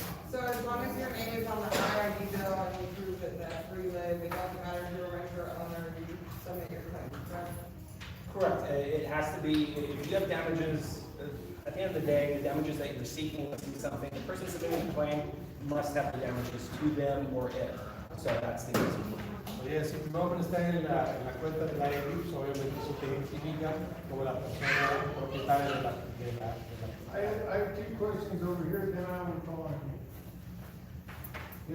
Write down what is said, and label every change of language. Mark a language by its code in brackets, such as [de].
[en] So as long as your name is on the IID bill and you prove that that's where you live, it doesn't matter if you're a renter or owner, you submit your claim, correct? Correct. It has to be, if you have damages, at the end of the day, the damages that you're seeking, let's see something, the person submitting the claim must have the damages to them or it. So that's the answer. [es] Oye, si tu nombre está en la cuenta de la IID, obviamente eso te identifica como la persona propietaria de la [en] I have two questions over here, then I will call on you.